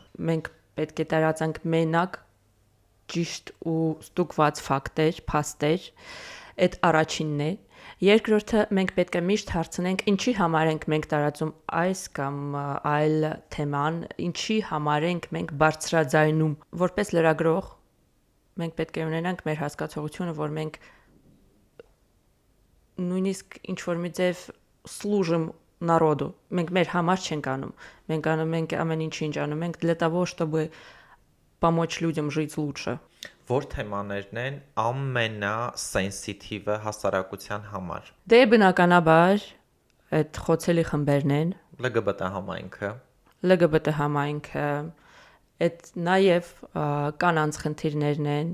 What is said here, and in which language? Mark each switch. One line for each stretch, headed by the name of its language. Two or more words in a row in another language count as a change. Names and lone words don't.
Armenian: Մենք պետք է տարածենք մենակ ճիշտ ու ստուգված ֆակտեր, փաստեր, այդ առաջինն է։ Երկրորդը մենք պետք է միշտ հարցնենք, ինչի համար ենք մենք տարածում այս կամ այլ թեման, ինչի համար ենք մենք բարձրաձայնում, որպես լրագրող մենք պետք է ունենանք մեր հասկացողությունը, որ մենք նույնիսկ ինչ որ մի ձև
Russian: служим народу։
Armenian: Մենք մեր համար չենք անում։ Մենք անում ենք ամեն ինչ անում ենք
Russian: для того, чтобы помочь людям жить лучше։
Armenian: Որ թեմաներն են ամենասենսիտիվը հասարակության համար։ Դե բնականաբար այդ խոցելի խմբերն են, LGBT համայնքը, LGBT համայնքը, այդ նաև կանանց խնդիրներն են։